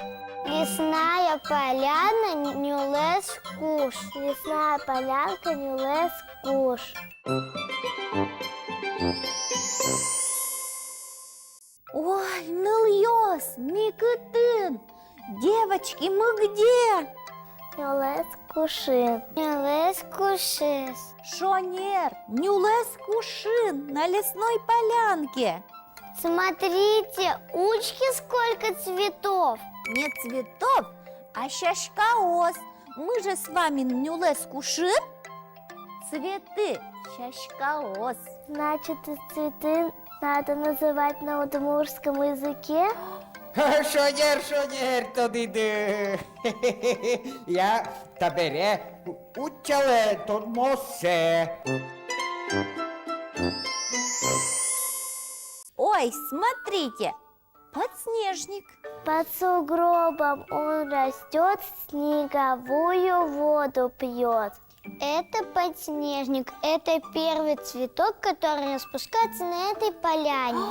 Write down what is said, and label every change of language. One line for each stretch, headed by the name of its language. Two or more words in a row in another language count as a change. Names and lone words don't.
Russian: Лесная поляна,
Udmurt: нюлес куш.
Russian: Лесная полянка,
Udmurt: нюлес куш. Ой, ныльёс, микытын.
Russian: Девочки, мы где?
Udmurt: Нюлес кушин. Нюлес кушис. Шонер, нюлес кушин
Russian: на лесной полянке. Смотрите, учки сколько цветов. Не цветов, а щашкаос. Мы же с вами
Udmurt: нюлес кушин.
Russian: Цветы щашкаос. Значит, и цветы надо называть на удмуртском языке?
Udmurt: Шонер, тодиды. Я табере учале тодмосе.
Russian: Ой, смотрите, подснежник. Под сугробом он растет, снеговую воду пьет. Это подснежник, это первый цветок, который распускается на этой поляне.